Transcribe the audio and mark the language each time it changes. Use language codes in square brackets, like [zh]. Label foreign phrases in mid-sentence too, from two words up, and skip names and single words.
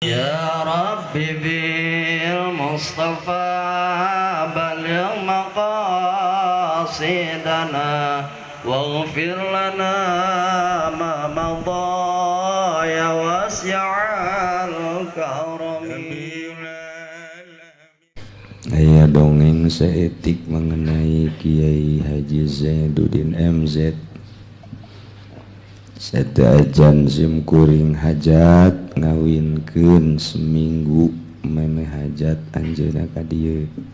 [ar] يا رب بالمصطفى بلغ مقاصدنا واغفر لنا ما مضى يا واسع الكرم. [su] Aya dongeng seetik mengenai Kiai Haji Zainuddin MZ. Sadajan simkuring hajat ngawinkeun seminggu meme hajat anjeunna ka dieu.